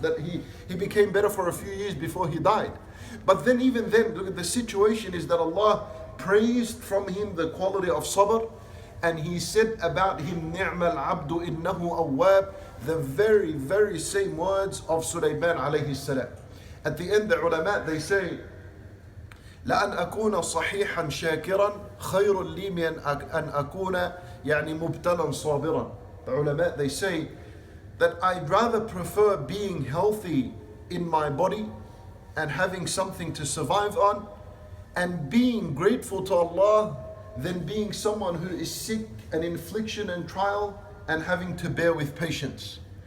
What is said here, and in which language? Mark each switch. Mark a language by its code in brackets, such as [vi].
[en] That he became better for a few years before he died. But then even then, look at the situation is that Allah praised from him the quality of sabr, and He said about him, [ar] Ni'mal abdu innahu awwab, [en] the very, very same words of Sulaiman alayhi salam. At the end, the ulama, they say, [ar] لأن أكون صحيحا شاكرا خير لي من أن أكون مبتلا صابرا. [en] The ulama, they say that I'd rather prefer being healthy in my body and having something to survive on and being grateful to Allah than being someone who is sick and in affliction and trial and having to bear with patience.